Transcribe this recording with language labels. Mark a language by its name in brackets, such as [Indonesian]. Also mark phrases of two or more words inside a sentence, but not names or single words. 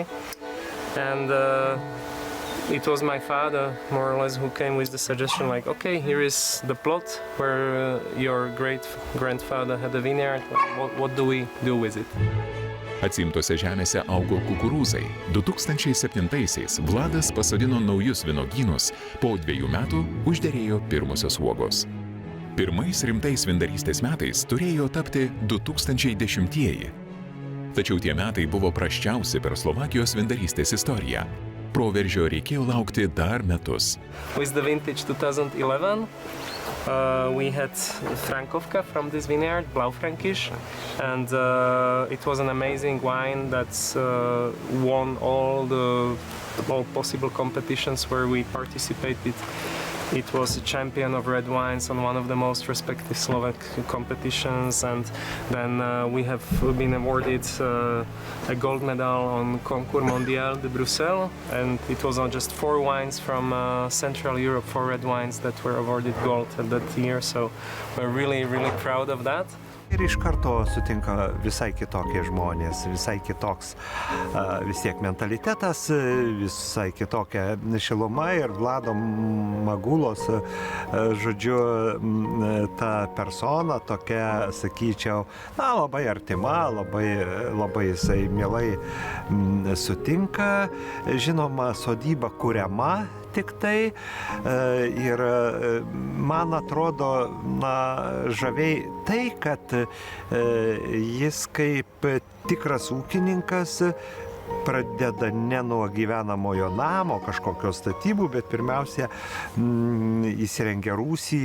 [English] And it was my father, more or less, who came with the suggestion, like, okay, here is the plot where your great-grandfather had a vineyard. What do we do with it? [Lithuanian] Atsiimtose žemėse augo kukurūzai. 2007-aisiais Vladas pasodino naujus vynogynus, po 2 metų užderėjo pirmosios uogos. Pirmais rimtais vyndarystės metais turėjo tapti 2010-ieji. Tačiau tie metai buvo prasčiausi per Slovakijos vyndarystės istoriją. Proveržio reikėjo laukti dar metus. [English] With the vintage 2011, we had Frankovka from this vineyard, Blaufränkisch, and it was an amazing wine that won all possible competitions where we participated. It was a champion of red wines on one of the most respected Slovak competitions, and then we have been awarded a gold medal on Concours Mondial de Bruxelles, and it was on just 4 wines from Central Europe, 4 red wines that were awarded gold at that year, so we're really, really proud of that. [Lithuanian] Ir iš karto sutinka visai kitokie žmonės, visai kitoks vis tiek mentalitetas, visai kitokia šiluma ir Vlado Magulos, žodžiu, ta persona tokia, sakyčiau, labai artima, labai jisai mielai sutinka, žinoma, sodyba kuriama tik tai ir man atrodo, žaviai tai, kad jis kaip tikras ūkininkas pradeda ne nuo gyvenamojo namo, kažkokios statybų, bet pirmiausia įsirengia rūsį.